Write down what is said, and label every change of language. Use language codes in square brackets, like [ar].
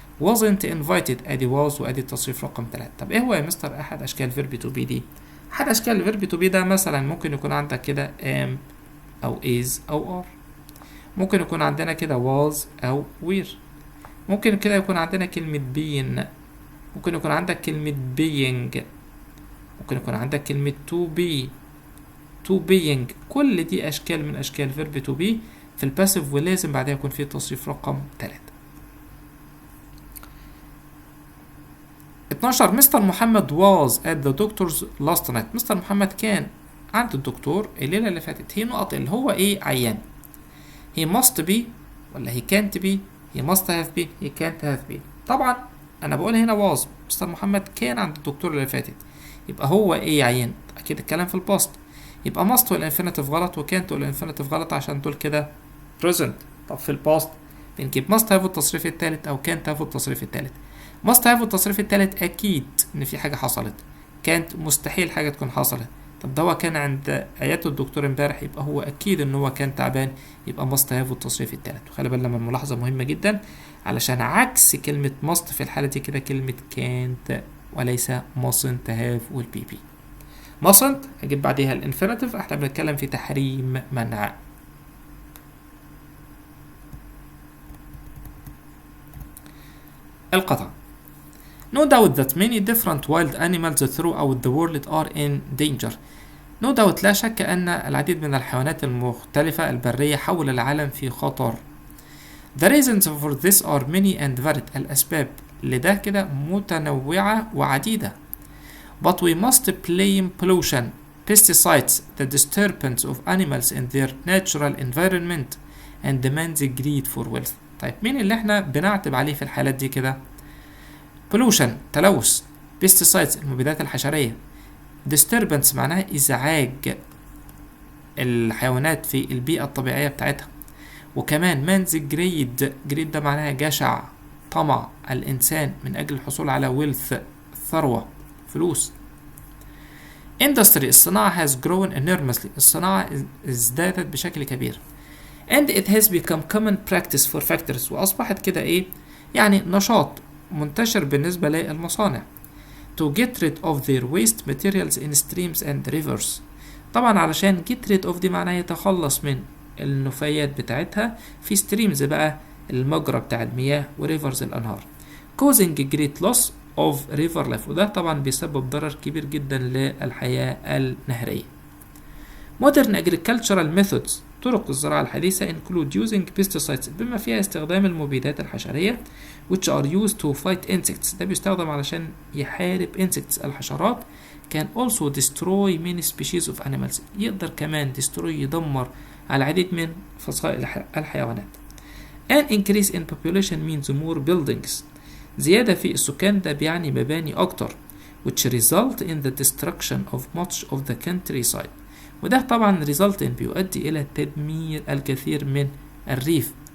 [ar] wasn't invited ادي was وادي التصريف رقم 3. طب ايه هو يا مستر احد اشكال فيرب تو بي دي؟ احد اشكال الفيرب تو بي ده مثلا ممكن يكون عندك كده am او is او are، ممكن يكون عندنا كده was او were، ممكن كده يكون عندنا كلمة being، ممكن يكون عندك كلمة being، ممكن يكون عندك كلمة to being. كل دي أشكال من أشكال فيرب to be في الباسيف، ولازم بعدها يكون فيه تصريف رقم 3. [en] 12 mister محمد was at the doctor's last night. [ar] مستر محمد كان عند الدكتور الليلة اللي فاتت. هي نقط اللي هو ايه عيان. [en] he must be ولا he can't be، he must have been he can't have been. [ar] طبعا انا بقول هنا was مستر محمد كان عند الدكتور اللي فاتت، يبقى هو ايه عيان؟ اكيد الكلام في الباست، يبقى must والانفينيتيف غلط وكانت والانفينيتيف غلط عشان دول كده present. طب في الباست بنجيب must have التصريف الثالث او can't have التصريف الثالث. must have التصريف الثالث اكيد ان في حاجه حصلت، can't مستحيل حاجه تكون حصلت. طب ده هو كان عند عيادة الدكتور امبارح، يبقى هو اكيد ان هو كان تعبان، يبقى must have التصريف الثالث. وخلي بالنا من ملاحظه مهمه جدا، علشان عكس كلمه must في الحاله دي كده كلمه can't وليس mustn't have والبي بي. mustn't هجيب بعديها الانفينيتيف، احنا بنتكلم في تحريم منع. القطع. [en] No doubt that many different wild animals throughout the world are in danger. [ar] No doubt لا شك أن العديد من الحيوانات المختلفة البرية حول العالم في خطر. [en] The reasons for this are many and varied. [ar] الأسباب لده كده متنوعة وعديدة. [en] But we must blame pollution, pesticides, the disturbance of animals in their natural environment and demands greed for wealth. [ar] طيب مين اللي احنا بنعتب عليه في الحالات دي كده؟ pollution تلوث، pesticides المبيدات الحشرية، disturbance معناها إزعاج الحيوانات في البيئة الطبيعية بتاعتها، وكمان man's greed ده معناها جشع طمع الإنسان من أجل الحصول على wealth ثروة فلوس. industry الصناعة [en] has grown enormously، [ar] الصناعة ازدادت بشكل كبير. [en] and it has become common practice for factories، [ar] وأصبحت كده إيه يعني نشاط منتشر بالنسبة للمصانع. [en] to get rid of their waste materials in streams and rivers. [ar] طبعا علشان get rid of دي معناها يتخلص من النفايات بتاعتها في streams بقى المجرى بتاع المياه وريفرز الأنهار. [en] causing great loss of river life، [ar] وده طبعا بيسبب ضرر كبير جدا للحياة النهرية. [en] modern agricultural methods [ar] طرق الزراعة الحديثة [en] include using pesticides [ar] بما فيها استخدام المبيدات الحشرية [en] which are used to fight insects، [ar] ده بيستخدم علشان يحارب insects الحشرات. [en] can also destroy many species of animals، [ar] يقدر كمان destroy يدمر على العديد من فصائل الحيوانات. [en] an increase in population means more buildings، [ar] زيادة في السكان ده بيعني مباني أكتر [en] which result in the destruction of much of the countryside، [ar] وده طبعا result بيؤدي إلى تدمير الكثير من الريف.